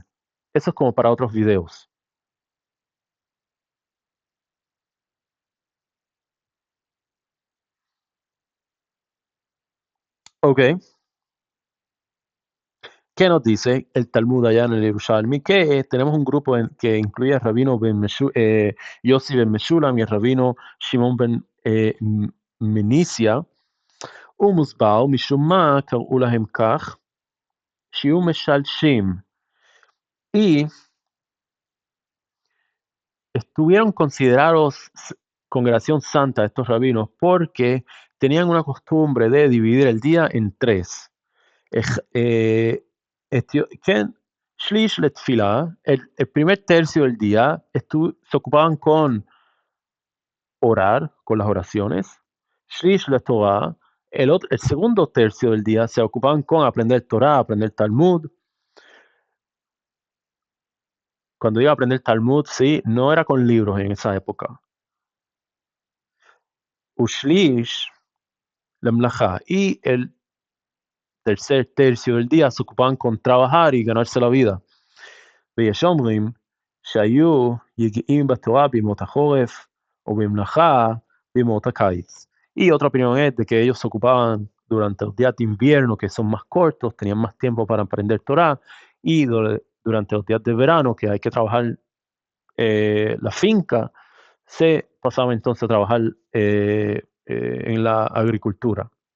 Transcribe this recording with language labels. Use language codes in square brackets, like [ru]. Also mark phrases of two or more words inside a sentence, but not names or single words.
[es] Eso es como para otros videos. Ok, ¿qué nos dice el Talmud allá en el Yerushalmi? Que tenemos un grupo que incluye al rabino Yossi ben Meshulam y el rabino Shimon ben Menisia, [he] ומוסבר משום מה קראו להם כך, שיהיו משלשים. [es] Y estuvieron considerados congregación santa estos rabinos porque tenían una costumbre de dividir el día en tres. [he] כן, שליש לתפילה, [es] el primer tercio del día se ocupaban con orar, con las oraciones. [he] שליש לתורה, [es] el segundo tercio del día se ocupaban con aprender Torah, aprender Talmud. Cuando iba a aprender Talmud, sí, no era con libros en esa época. [he] ושליש למלאכה, [es] y el tercer tercio del día se ocupaban con trabajar y ganarse la vida. [he] ויש אומרים שהיו יגעים בתורה בימות החורף o במלאכה בימות הקיץ. [es] Y otra opinión es de que ellos se ocupaban durante los días de invierno, que son más cortos, tenían más tiempo para aprender Torah, y durante los días de verano, que hay que trabajar la finca, se pasaba entonces a trabajar en la agricultura.